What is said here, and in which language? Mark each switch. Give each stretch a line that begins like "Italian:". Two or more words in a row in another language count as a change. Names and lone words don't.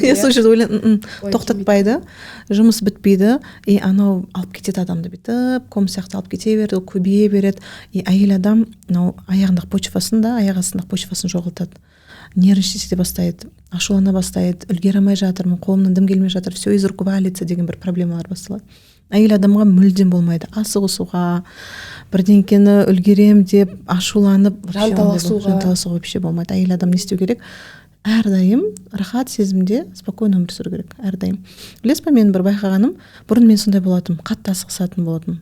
Kazakh: Сол жерде тоқтатпайды, жұмыс бітпейді, анау алып кетеді адамды бүйтіп, ком сияқты алып кете береді, көбейе береді. Әйел адам аяғындағы почвасын да, аяқ астындағы почвасын жоғалтады. Нервничать ете бастайды, ашулана бастайды, үлгере алмай жатырмын, қолымнан дым келмей жатыр,
Russian: все из рук валится
Kazakh: деген бір проблемалар басталады. Әйел адамға мүлдем болмайды. Асығысуға, бірдеңкені үлгерем деп ашуланып, жанталасуға вообще болмайды. Әйел адам не істеу керек? Әрдайым рахат сезімде спокойно өмір сүру керек. Әрдайым. Білесіз бе, мен бір байқағаным, бұрын мен сондай болатым, қатты асығысатын болатым.